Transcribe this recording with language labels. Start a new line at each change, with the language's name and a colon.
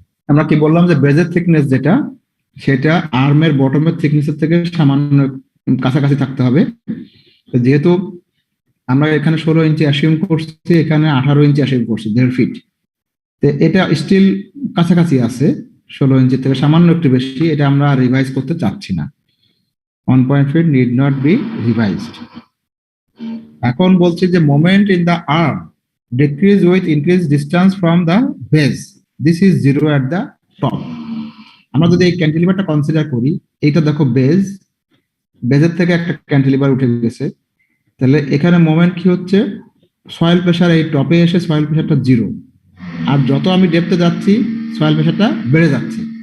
Bangla: আমরা কি বললাম যে বেজের থিকনেস যেটা, সেটা আর্মের বটমের থিকনেসের থেকে সামান্য কাছাকাছি থাকতে হবে। যেহেতু আমরা এখানে 16 ইঞ্চি অ্যাসিউম করছি, এখানে 18 ইঞ্চি অ্যাসিউম করছি, 1.5 ফিট। তো এটা স্টিল কাছাকাছি আছে, 16 ইঞ্চি থেকে সামান্য একটু বেশি। এটা আমরা রিভাইজ করতে চাচ্ছি না।
English: 1.5 feet need not be revised.
Bangla: এখন বলছি যে
English: Moment in the arm decrease with increase distance from the base, this is 0 at the top.
Bangla: আমরা যদি এই ক্যান্টিলিভারটা কনসিডার করি, এইটা দেখো বেজের থেকে একটা ক্যান্টিলিভার উঠে গেছে, তাহলে এখানে মোমেন্ট কি হচ্ছে, সয়েল প্রেসার এই টপে এসে সয়েল প্রেসারটা 0, আর যত আমি ডেপথে যাচ্ছি সয়েল প্রেসারটা বেড়ে যাচ্ছে।